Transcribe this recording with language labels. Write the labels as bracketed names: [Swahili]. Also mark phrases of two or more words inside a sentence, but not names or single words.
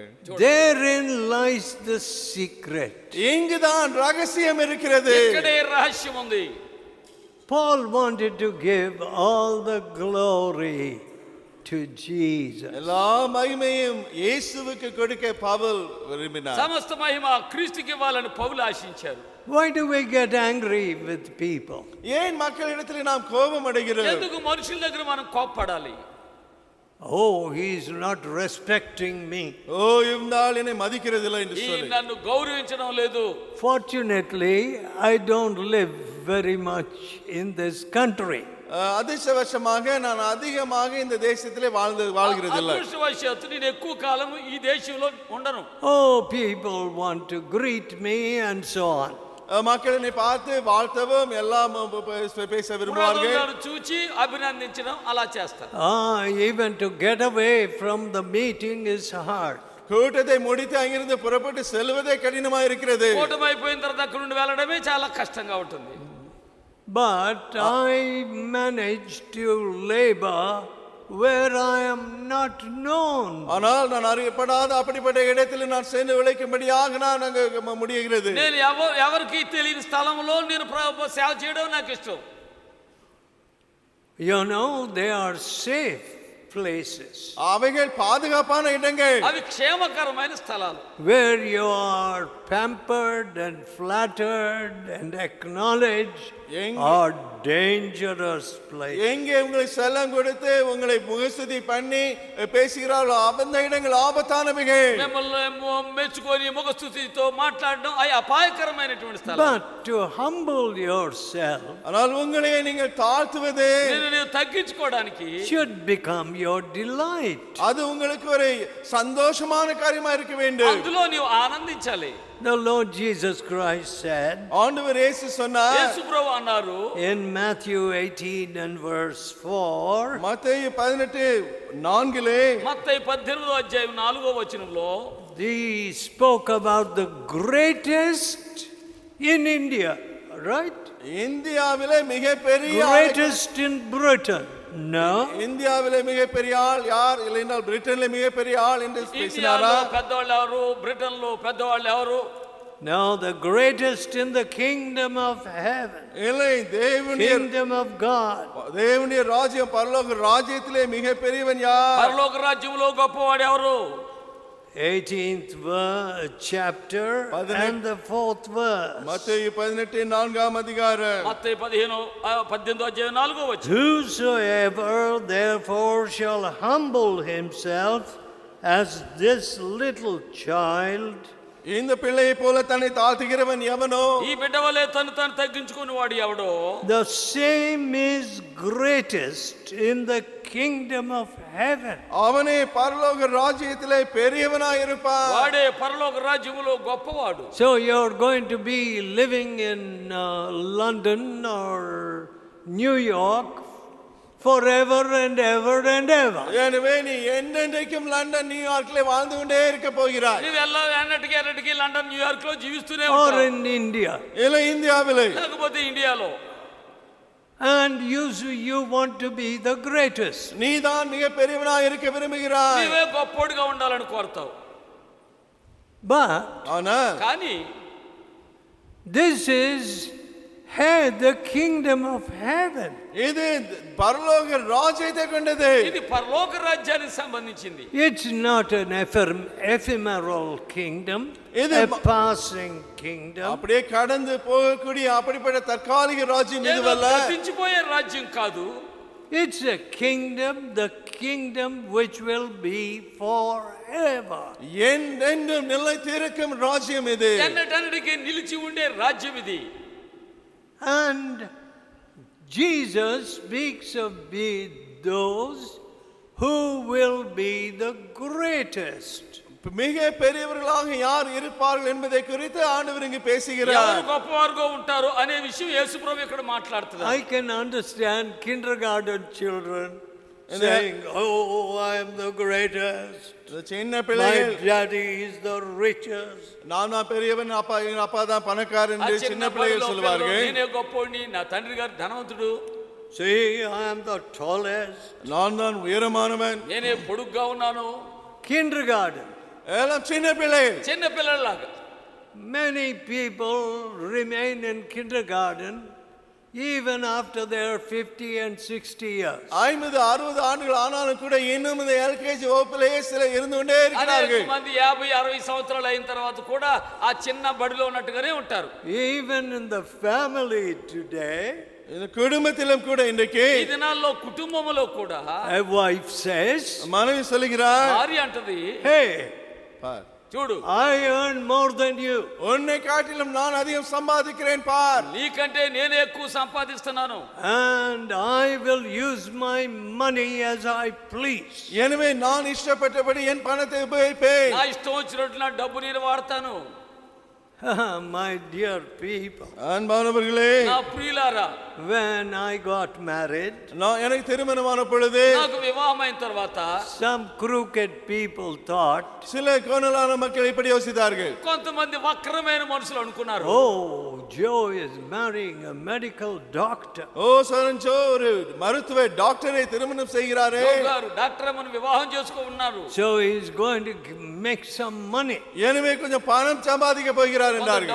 [English] therein lies the secret. [Tamil] இங்குதான் ரகசியம் இருக்கிறது. [Telugu] ఇక్కడే రహస్యం ఉంది. [English] Paul wanted to give all the glory to Jesus. [Tamil] எல்லா மகிமையும் இயேசுவுக்கு கொடுக்க பவுல் விரும்பினார். [Telugu] సమస్త మహిమ క్రీస్తుకి ఇవ్వాలని పౌలు ఆశించారు. [English] Why do we get angry with people? [Tamil] ஏன் மக்களிடத்தில் நாம் கோபம் அடைகிறோம்? [Telugu] ఎందుకు మనుషుల దగ్గర మనం కోప్పడాలి? [English] Oh, he's not respecting me. [Tamil] ஓ இவனால் என்னை மதிக்கிறதில்லை என்று [Telugu] ఈ [Tamil] சொல்லி. [Telugu] నన్ను గౌరవించడం లేదు. [English] Fortunately, I don't live very much in this country. [Tamil] அதிர்ஷ்டவசமாக நான் அதிகமாக இந்த தேசத்திலே வாழ்கிறதில்லை. [Telugu] అదృష్టవశాత్తు నేను ఎక్కువ కాలం ఈ దేశంలో ఉండను. [English] Oh, people want to greet me and so on. [Tamil] மக்கள் என்னை பார்த்து வாழ்த்தவும் எல்லாம் பேச விரும்புவார்கள். [Telugu] నన్ను చూచి అభినందించడం అలా చేస్తారు. [English] Even to get away from the meeting is hard. [Tamil] கூட்டத்தை முடித்து அங்கிருந்து புறப்பட்டு செல்வதே கடினமா இருக்கிறது. [Telugu] కూటమి అయిపోయిన తర్వాత అక్కడ నుండి వెళ్ళడమే చాలా కష్టంగా ఉంటుంది. [English] But I managed to labor where I am not known. [Tamil] ஆனால் நான் அறியப்படாத அப்படிப்பட்ட இடத்தில் நான் சென்று உழைக்கும்படியாக நான் அங்க முடிகிறது. [Telugu] నేను ఎవరికి తెలియని స్థలంలో నేను సేవ చేయడం నాకు ఇష్టం. [English] You know, they are safe places. [Tamil] அவைகள் பாதுகாப்பான இடங்கள். [Telugu] అవి క్షేమకరమైన స్థలాలు. [English] Where you are pampered and flattered and acknowledged are dangerous places. [Tamil] எங்கே உங்களை செல்லம் கொடுத்து உங்களை முகஸ்துதி பண்ணி பேசுகிறார்களோ அந்த இடங்கள் ஆபத்தானவைகள். [Telugu] మిమ్మల్ని మెచ్చుకొని ముఖస్తుతితో మాట్లాడడం అవి అపాయకరమైనటువంటి స్థలం. [English] But to humble yourself, [Tamil] ஆனால் உங்களை நீங்கள் தாழ்த்துவது [Telugu] నేను తగ్గించుకోవడానికి [English] should become your delight. [Tamil] அது உங்களுக்கு ஒரு சந்தோஷமான காரியமா இருக்க வேண்டும். [Telugu] అందులో నీవు ఆనందించాలి. [English] The Lord Jesus Christ said, [Tamil] ஆண்டவர் இயேசு சொன்னார், [Telugu] యేసు ప్రభువు అన్నారు [English] in Matthew 18 and verse 4, [Tamil] மத்தேயு 18:4 [Telugu] మత్తయి 18వ అధ్యాయం 4వ వచనంలో [English] he spoke about the greatest in India, right? [Tamil] இந்தியாவிலே மிகப்பெரிய [English] Greatest in Britain. No. [Tamil] இந்தியாவிலே மிகப்பெரிய ஆள் யார் இல்லைனால் பிரிட்டனிலே மிகப்பெரிய ஆள் என்று பேசினாரா? [Telugu] ఇండియాలో పెద్దవాళ్ళు ఎవరు, బ్రిటన్లో పెద్దవాళ్ళు ఎవరు? [English] No, the greatest in the kingdom of heaven. [Tamil] இல்லை, தேவனுடைய [English] Kingdom of God. [Tamil] தேவனுடைய ராஜ்யம் பரலோக ராஜ்யத்திலே மிகப்பெரியவன் யார்? [Telugu] పరలోక రాజ్యంలో గొప్పవాడు ఎవరు? [English] 18th chapter and the 4th verse. [Tamil] மத்தேயு 18:4 அதிகாரம். [Telugu] మత్తయి 18వ అధ్యాయం 4వ వచనం. [English] Whosoever therefore shall humble himself as this little child, [Tamil] இந்த பிள்ளையை போல தன்னை தாழ்த்துகிறவன் எவனோ, [Telugu] ఈ బిడ్డ వలె తను తగ్గించుకుని వాడు ఎవడో, [English] the same is greatest in the kingdom of heaven. [Tamil] அவனே பரலோக ராஜ்யத்திலே பெரியவனாய் இருப்பான். [Telugu] వాడే పరలోక రాజ్యములో గొప్పవాడు. [English] So you're going to be living in London or New York forever and ever and ever. [Tamil] எனவே நீ என்னென்றைக்கும் லண்டன் நியூயார்க்கிலே வாழ்ந்து கொண்டே இருக்க போகிறாய். [Telugu] నీవు ఎన్నటికి లండన్ న్యూయార్క్ లో జీవిస్తూనే [English] Or [Telugu] ఉంటావు. [English] in India. [Tamil] இல்லை, இந்தியாவிலே. [Telugu] లేకపోతే ఇండియాలో. [English] And you want to be the greatest. [Tamil] நீதான் மிக பெரியவனாய் இருக்க விரும்புகிறாய். [Telugu] నీవే గొప్పోడిగా ఉండాలని కోరుతావు. [English] But [Tamil] ஆனால் [Telugu] కానీ [English] this is the kingdom of heaven. [Tamil] இது பரலோக ராஜ்யத்தை கொண்டது. [Telugu] ఇది పరలోక రాజ్యానికి సంబంధించింది. [English] It's not an ephemeral kingdom, a passing kingdom. [Tamil] அப்படியே கடந்து போகக்கூடிய அப்படிப்பட்ட தற்காலிக ராஜ்யம் இதுவல்ல. [Telugu] గతించిపోయే రాజ్యం కాదు. [English] It's a kingdom, the kingdom which will be forever. [Tamil] என்றென்றும் நிலைத்திருக்கும் ராஜ்யம் இது. [Telugu] ఎన్నటన్నిటికీ నిలిచి ఉండే రాజ్యం ఇది. [English] And Jesus speaks of those who will be the greatest. [Tamil] மிக பெரியவர்களாக யார் இருப்பார்கள் என்பதை குறித்து ஆண்டவர் இங்கு பேசுகிறார். [Telugu] ఎవరు గొప్పవారుగా ఉంటారు అనే విషయం యేసుప్రభు ఇక్కడ మాట్లాడుతున్నారు. [English] I can understand kindergarten children saying, "Oh, I am the greatest. [Tamil] சின்ன [English] My [Tamil] பிள்ளைகள், [English] daddy is the richest." [Tamil] நான் தான் பெரியவன், எங்க அப்பா தான் பணக்காரன் என்று சின்ன பிள்ளைகள் சொல்வார்கள். [Telugu] నేనే గొప్పోడిని, నా తండ్రి గారు ధనవంతుడు. [English] See, I am the tallest. [Tamil] நான் தான் உயரமானவன். [Telugu] నేనే పొడుగ్గా ఉన్నాను. [English] Kindergarten. [Tamil] எல்லாம் சின்ன பிள்ளைகள். [Telugu] చిన్న పిల్లల్లాగా. [English] Many people remain in kindergarten even after they're 50 and 60 years. [Tamil] 50-60 ஆண்டுகள் ஆனாலும் கூட இன்னும் இந்த எல்கேஜி வகுப்பிலேயே சில இருந்து கொண்டே [Telugu] అనేక [Tamil] இருக்கிறார்கள். [Telugu] మంది 50-60 సంవత్సరాలు అయిన తర్వాత కూడా ఆ చిన్న బడిలో ఉన్నట్టుగానే ఉంటారు. [English] Even in the family today, [Tamil] இந்த குடும்பத்திலும் கூட இன்றைக்கு [Telugu] ఈ దినాల్లో కుటుంబంలో కూడా [English] a wife says, [Tamil] மனைவி சொல்கிறார், [Telugu] భార్య అంటది, [English] hey, [Tamil] பார், [Telugu] చూడు [English] I earn more than you. [Tamil] உன்னை காட்டிலும் நான் அதிகம் சம்பாதிக்கிறேன் பார். [Telugu] నీకంటే నేనే ఎక్కువ సంపాదిస్తున్నాను. [English] And I will use my money as I please. [Tamil] எனவே நான் இஷ்டப்பட்டபடி என் பணத்தை உபயோகிப்பேன். [Telugu] నా ఇష్టం వచ్చినట్టు నా డబ్బు నేను వాడతాను. [English] My dear people, [Tamil] அன்பானவர்களே, [Telugu] నా ప్రియులారా, [English] when I got married, [Tamil] நான் எனக்கு திருமணமான பொழுது [Telugu] నాకు వివాహం అయిన తర్వాత [English] some crooked people thought, [Tamil] சில கோணலான மக்கள் இப்படி யோசித்தார்கள், [Telugu] కొంతమంది వక్రమైన మనుషులు అనుకున్నారు, [English] oh, Joe is marrying a medical doctor. [Tamil] ஓ சரஞ்சோ ஒரு மருத்துவ டாக்டரை திருமணம் செய்கிறாரே, [Telugu] గారు డాక్టర్ అమ్మను వివాహం చేసుకో ఉన్నారు, [English] So he's going to make some money. [Tamil] எனவே கொஞ்சம் பணம் சம்பாதிக்க போகிறார் என்றார்கள்.